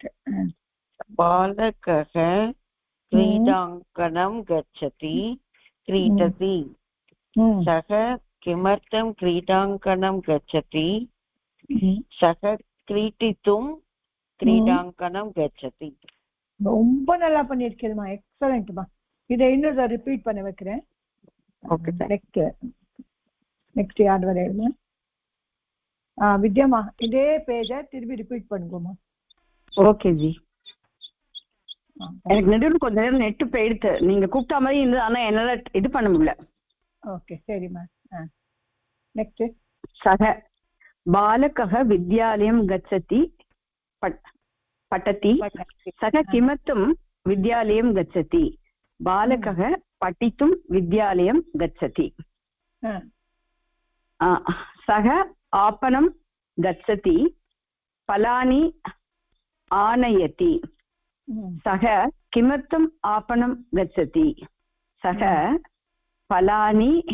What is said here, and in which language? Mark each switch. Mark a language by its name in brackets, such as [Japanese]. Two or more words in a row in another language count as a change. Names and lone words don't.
[Sanskrit] बालकः क्रीडाङ्गणं गच्छति क्रीडति सः किमर्थं क्रीडाङ्गणं गच्छति सः क्रीडितुं क्रीडाङ्गणं गच्छति [Tamil] ரொம்ப நல்லா பண்ணிருக்கேன்மா எக்ஸலென்ட்மா இதை இன்னொரு ரிப்பீட் பண்ண வைக்கிறேன் ஓகே நெக்ஸ்ட் யார் வரையுமா வித்யாமா இதே பேஜை திருப்பி ரிப்பீட் பண்ணுங்கம்மா ஓகே ஜி எனக்கு நடுவில் கொஞ்ச நேரம் நெட்டு போயிடுத்து நீங்க கூப்பிட்ட மாதிரி இருந்தது ஆனா என்னால இது பண்ண முடியல ஓகே சரிம்மா நெக்ஸ்ட் [Sanskrit] சக பாலகः विद्यालयं गच्छति पठति सः किमर्थं विद्यालयं गच्छति बालकः पठितुं विद्यालयं गच्छति सः आपणं गच्छति फलानि आनयति सः किमर्थम् आपणं गच्छति सः फलानि